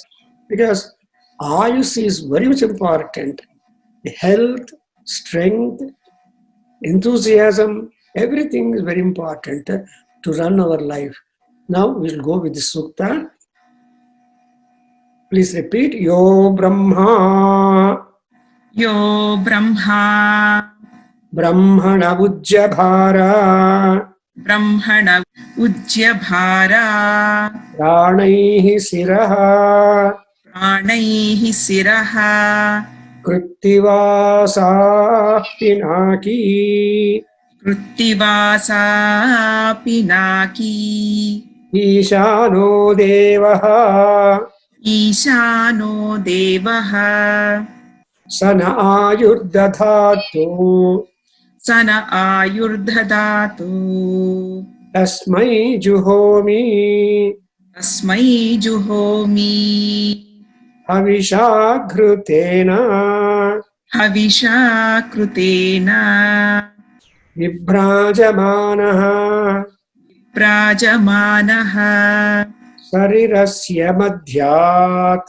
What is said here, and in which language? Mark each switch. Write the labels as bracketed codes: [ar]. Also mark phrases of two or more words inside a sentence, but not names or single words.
[en] Because Ayush is very much important. The health, strength, enthusiasm, everything is very important to run our life. Now we'll go with the Sukta. Please repeat. [sa] यो ब्रह्मा. यो ब्रह्मा. ब्रह्मण उज्जभार. ब्रह्मण उज्जभार. प्राणैः शिरः. प्राणैः शिरः. कृत्तिवासाः पिनाकी. कृत्तिवासाः पिनाकी. ईशानो देवः. ईशानो देवः. स न आयुर्दधातु. स न आयुर्धदातु. तस्मै जुहोमि. तस्मै जुहोमि. हविषाघृतेन. हविषा कृतेन. विभ्राजमानः. प्राजमानः. शरीरस्य मध्यात्.